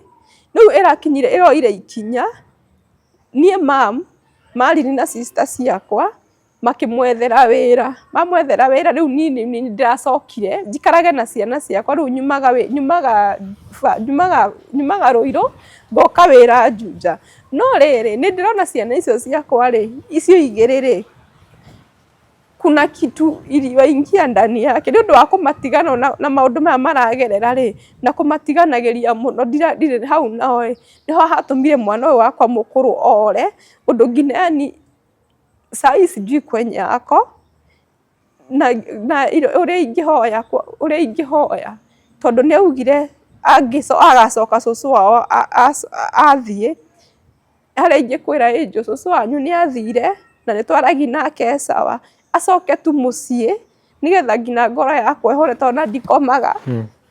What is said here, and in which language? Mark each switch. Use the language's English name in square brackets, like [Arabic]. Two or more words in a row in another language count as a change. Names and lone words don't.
[Kikuyu] Rĩu ĩroire ikinya niĩ mam maririe na sister ciakwa makĩmwethera wĩra. Mamwethera wĩra rĩu niĩ nĩndĩracokire njikarage na ciana ciakwa, rĩu nyumaga Rũirũ ngoka wĩra Juja. No rĩrĩ nĩndĩrona ciana icio ciakwa-rĩ, icio 2-rĩ, [Swahili] kuna kitu iliyoingia ndani yake [Kikuyu] nĩ ũndũ wa kũmatigana na maũndũ maya maragerera-rĩ, na kũmatiganagĩria mũno. Ndirĩ hau nao-ĩ, nĩho hatũmire mwana ũyũ wakwa mũkũrũ ore ũndũ nginya [Swahili] yani saa hii sijui kwenye ako [Kikuyu] na ũrĩa ingĩhoya tondũ nĩaugire agacoka cũcũ wao athiĩ. Harĩa ingĩkwĩra ĩnjũ cũcũ wanyu nĩathire na nĩtwaragi nake sawa, acoke tu mũciĩ nĩgetha nginya ngoro yakwa ĩhũre tondũ ona ndikomaga.